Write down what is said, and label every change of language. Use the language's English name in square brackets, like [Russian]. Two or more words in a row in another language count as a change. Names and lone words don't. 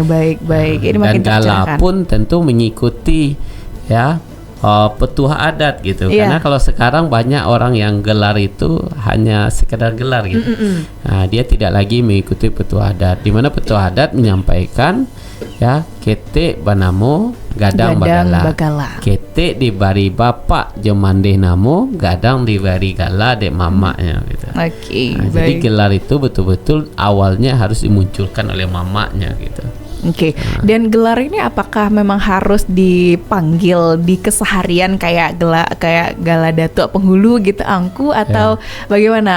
[Indonesian] Baik. Ini dan gala pun tentu mengikuti ya petuah adat gitu. Karena kalau sekarang banyak orang yang gelar itu hanya sekedar gelar gitu. Dia tidak lagi mengikuti petuah adat, di mana petuah adat menyampaikan ya [Minangkabau] kete banamo gadang bagala. Kete dibari bapak jemandeh namo, gadang dibari gala dek mamaknya gitu. [Indonesian] Jadi gelar itu betul-betul awalnya harus dimunculkan oleh mamaknya gitu. Dan gelar ini apakah memang harus dipanggil di keseharian kayak gala datuk penghulu gitu, Angku, atau bagaimana?